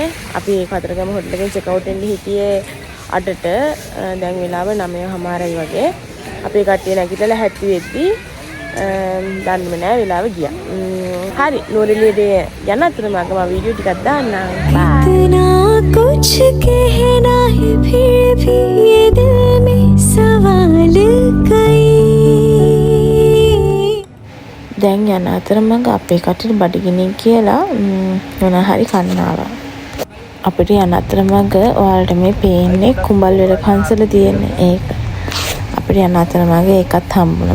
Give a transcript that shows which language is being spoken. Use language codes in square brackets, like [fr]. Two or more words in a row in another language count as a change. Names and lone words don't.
[si] අපි කතරගම හොටල් එකෙන් චෙක් අවුට් වෙන්න හිටියේ 8ට. දැන් වෙලාව 9:00යි වගේ. අපේ කට්ටිය නැගිටලා හැටි වෙද්දී දන්නේම නෑ වෙලාව ගියා. හරි නුවරඑළියට යන අතරම මම වීඩියෝ ටිකක් දාන්නම්. බයි. [hi] इतना कुछ कहना है फिर भी ये दिल में सवाल कई [si] දැන් යන අතරමඟ අපේ කටට බඩගිනි කියලා මොන හරි කන්න ආවා. අපිට යන අතරමඟ ඔයාලට මේ පේන්නේ කුඹල්වල පන්සල තියෙන ඒක. අපිට යන අතරමඟ ඒකත් හම්බුණා.